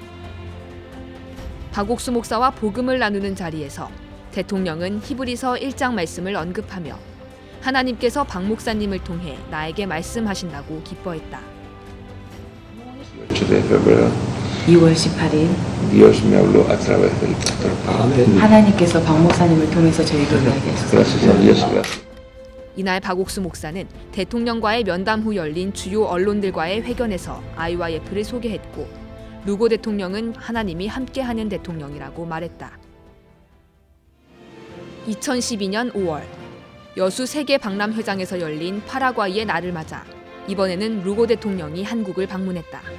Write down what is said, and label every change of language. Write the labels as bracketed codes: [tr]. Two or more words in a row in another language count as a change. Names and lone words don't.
[ko] 박옥수 목사와 복음을 나누는 자리에서 대통령은 히브리서 1장 말씀을 언급하며 하나님께서 박 목사님을 통해 나에게 말씀하신다고 기뻐했다. 2월 18일 [es] Dios me habló a través del pastor Pablo. [ko] 하나님께서 박 목사님을 통해서 저에게 이야기하셨습니다. [es] Gracias a Dios, gracias. [ko] 이날 박옥수 목사는 대통령과의 면담 후 열린 주요 언론들과의 회견에서 IYF를 소개했고 루고 대통령은 하나님이 함께하는 대통령이라고 말했다. 2012년 5월 여수 세계 박람회장에서 열린 파라과이의 날을 맞아 이번에는 루고 대통령이 한국을 방문했다.